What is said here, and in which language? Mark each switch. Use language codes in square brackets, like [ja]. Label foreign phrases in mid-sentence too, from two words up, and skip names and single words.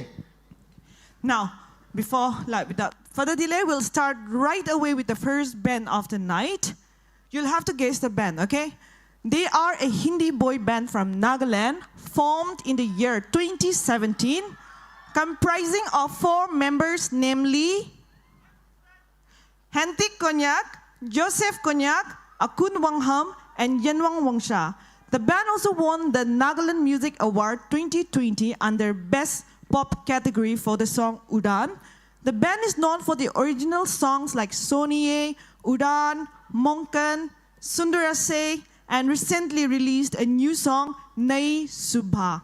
[en] Now, without further delay, we'll start right away with the first band of the night. You'll have to guess the band, okay? They are a Hindi boy band from Nagaland, formed in the year 2017, comprising of 4 members, namely Hentik Konyak, Joseph Konyak, Akun Wangham, and Yenwang Wangsha. The band also won the Nagaland Music Award 2020 under Best Pop category for the song Udan. The band is known for the original songs like Soniye, Udan, Monkan, Sundarase, and recently released a new song, Nai Subha.